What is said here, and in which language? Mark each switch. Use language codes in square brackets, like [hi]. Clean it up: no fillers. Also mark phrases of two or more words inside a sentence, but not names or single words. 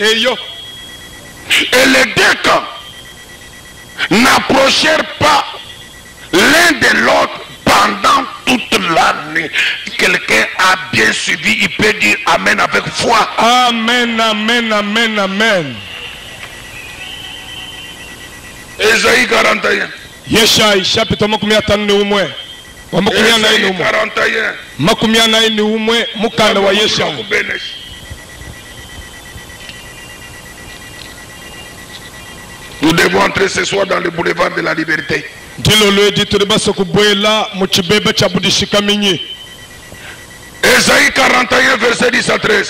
[fr] Et les deux camps n'approchèrent pas l'un de l'autre pendant toute la nuit. Quelqu'un a bien suivi, il peut dire Amen avec foi. Amen, amen, amen, amen. Ésaïe 41. Yeshai chapitre 51. Ésaïe 41. [lua] Mukanda wa Yeshai. [fr] Nous devons entrer ce soir dans le boulevard de la liberté. Ésaïe 41, verset 10 à 13.